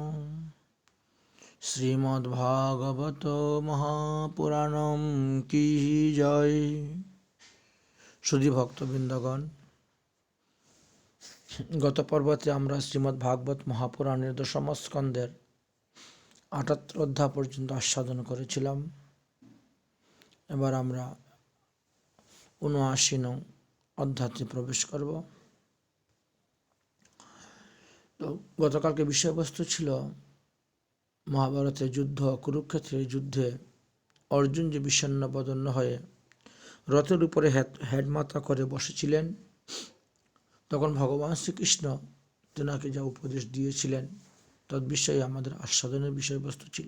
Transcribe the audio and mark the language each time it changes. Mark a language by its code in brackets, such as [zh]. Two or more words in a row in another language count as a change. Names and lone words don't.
[hi] श्रीमद्भागवत महापुराणम की जय। [bn] সুধী ভক্তবৃন্দগণ, গত পর্বতে আমরা শ্রীমদ্ভাগবত মহাপুরাণের দশম স্কন্দের ৭৮ অধ্যায় পর্যন্ত আস্বাদন করেছিলাম। এবার আমরা ৭৯ নং অধ্যায়ে প্রবেশ করব। তো গতকালকে বিষয়বস্তু ছিল মহাভারতের যুদ্ধ, কুরুক্ষেত্রের যুদ্ধে অর্জুন যে বিষণ্ণ বদন্য হয়ে রথের উপরে হেডমাথা করে বসেছিলেন, তখন ভগবান শ্রীকৃষ্ণ তেনাকে যা উপদেশ দিয়েছিলেন তদ্বিষয়ে আমাদের আস্বাদনের বিষয়বস্তু ছিল।